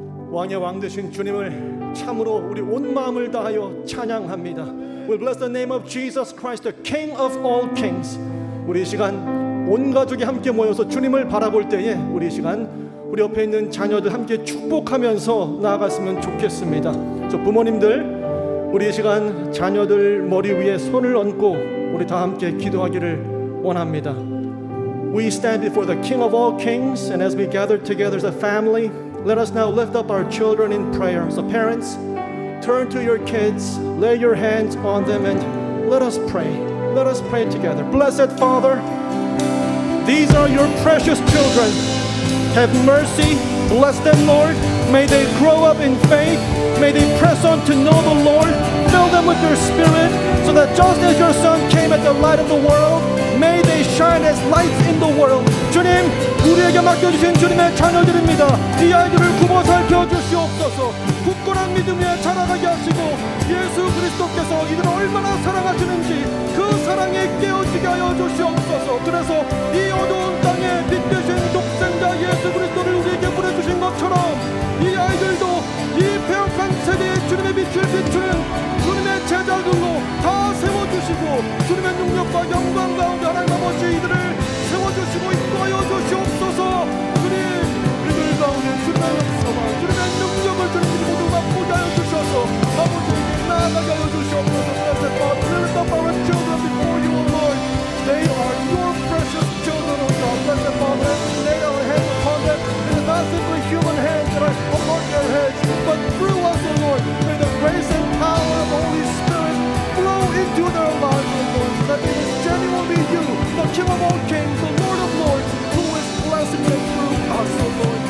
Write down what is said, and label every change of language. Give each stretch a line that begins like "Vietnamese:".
Korean: 왕의 왕 되신 주님을 참으로 우리 온 마음을 다하여 찬양합니다.
English: We bless the name of Jesus Christ, the King of all kings.
Korean: 우리 이 시간 온 가족이 함께 모여서 주님을 바라볼 때에 우리 이 시간 우리 옆에 있는 자녀들 함께 축복하면서 나아갔으면 좋겠습니다. 저 부모님들 우리 이 시간 자녀들 머리 위에 손을 얹고 우리 다 함께 기도하기를 원합니다.
English: We stand before the King of all kings, and as we gather together as a family, let us now lift up our children in prayer. So parents, turn to your kids, lay your hands on them, and let us pray. Let us pray together. Blessed Father, these are your precious children. Have mercy, bless them, Lord. May they grow up in faith. May they press on to know the Lord. Fill them with your Spirit, so that just as your Son came as the light of the world, may they shine as lights in the world.
Korean: 주님, 우리에게 맡겨주신 주님의 자녀들입니다. 이 아이들을 굽어 살펴주시옵소서. 굳건한 믿음 위에 자라가게 하시고 예수 그리스도께서 이들을 얼마나 사랑하시는지 그 사랑에 깨어지게 하여 주시옵소서. 그래서 이 어두운 땅에 빛 되신 독생자 예수 그리스도를 우리에게 보내주신 것처럼 이 아이들도 이 폐역한 세대에 주님의 빛을 비추는 주님의 제자들로 다 세워주시고 주님의 능력과 영광 가운데 하나님 아버지 이들을 세워주시고 인도하여 주시옵소서. 주님, 이들 가운데 주님의 역사와 주님의 능력을 주님들이 모두 맛보게 하여 주셔서 아버지에게 나아가게 하여 주시옵소서.
English: Blessed Father, lift up our children before you, O Lord. They are your precious children, O God. Blessed Father, as we lay our hands upon them, it is not simply human hands that are upon their heads, but through us, O Lord, may the grace and power of the Holy Spirit flow into their lives, O Lord, so that it is genuinely you, the King of all kings, the Lord of lords, who is blessing them through us, O Lord.